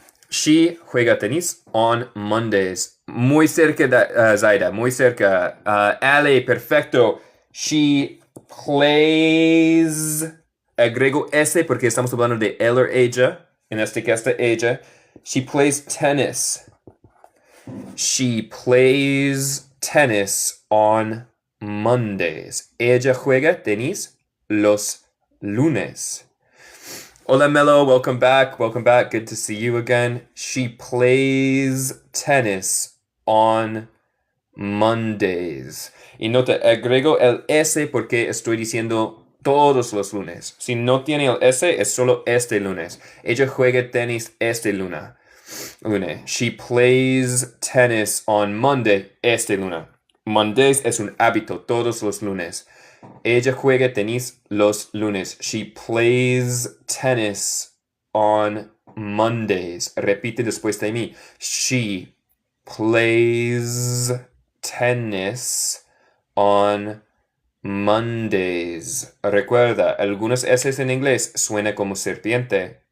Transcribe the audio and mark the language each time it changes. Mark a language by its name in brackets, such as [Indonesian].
[English] She juega tenis on Mondays. [Spanish] Muy cerca de Zaida, muy cerca. Ale, perfecto. She plays. Agrego S porque estamos hablando de él o ella. En este caso, ella. She plays tennis. [English] She plays tennis on Mondays. [Spanish] Ella juega tenis los lunes. [English] Hola Melo, welcome back. Good to see you again. She plays tennis on Mondays. [Spanish] Y nota, agrego el S porque estoy diciendo todos los lunes. Si no tiene el S, es solo este lunes. Ella juega tenis este lunes. [English] She plays tennis on Monday este lunes. [Spanish] Mondays es un hábito, todos los lunes. Ella juega tenis los lunes. [English] She plays tennis on Mondays. Repite después de mí. She plays tennis on Mondays. [Spanish] Recuerda, algunas S en inglés suena como serpiente.